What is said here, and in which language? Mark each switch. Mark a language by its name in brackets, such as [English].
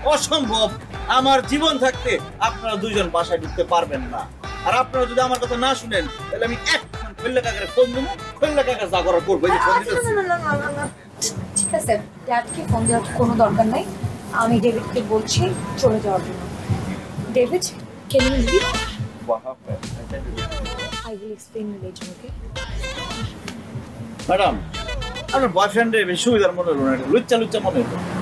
[Bangla] অসম্ভব, আমার জীবন থাকতে আপনারা দুইজন বাসায় ঢুকতে পারবেন না। আর আপনারা যদি আমার কথা না শুনেন, তাহলে আমি এখন খৈল্লা কাকারে ফোন দেবো, খৈল্লা কাকা যা করার করবো। এই যে ফোন দিতেছি। ঠিক আছে, ড্যাডকে ফোন দেওয়ার কোনো দরকার নাই। আমি ডেভিডকে বলছি চলে যাওয়ার জন্য। [English] David, can you leave? I will explain you later, okay? [Bangla] Madam, আপনার বয়ফ্রেন্ডের বেশি সুবিধার মনে হলো না, লুচ্চা লুচ্চা মনে হলো।